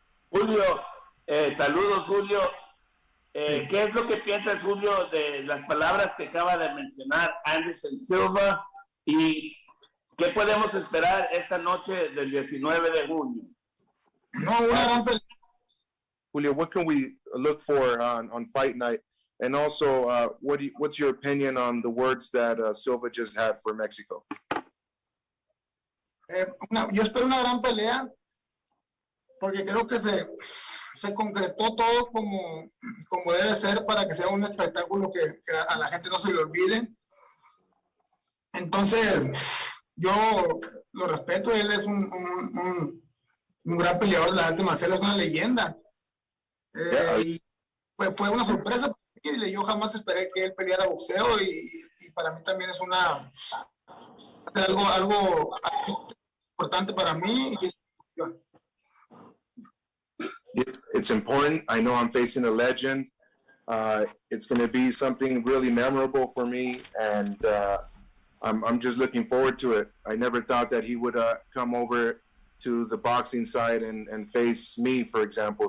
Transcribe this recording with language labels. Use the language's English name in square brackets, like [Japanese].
[Spanish] Julio, saludos, Julio. ¿Qué es lo que piensas, Julio, de las palabras que acaba de mencionar Anderson Silva? ¿Y qué podemos esperar esta noche del 19 de junio? [English] Julio, what can we look for on fight night? And also, what's your opinion on the words that Silva just had for Mexico? [Spanish] Yo espero una gran pelea porque creo que se concretó todo como debe ser para que sea un espectáculo que a la gente no se le olvide. Entonces, yo lo respeto, él es un gran peleador, la arte marcial es una leyenda. Y pues fue una sorpresa, yo jamás esperé que él peleara boxeo y para mí también es algo importante para mí. [English] It's important. I know I'm facing a legend. It's going to be something really memorable for me, and I'm just looking forward to it. I never thought that he would come over to the boxing side and face me, for example.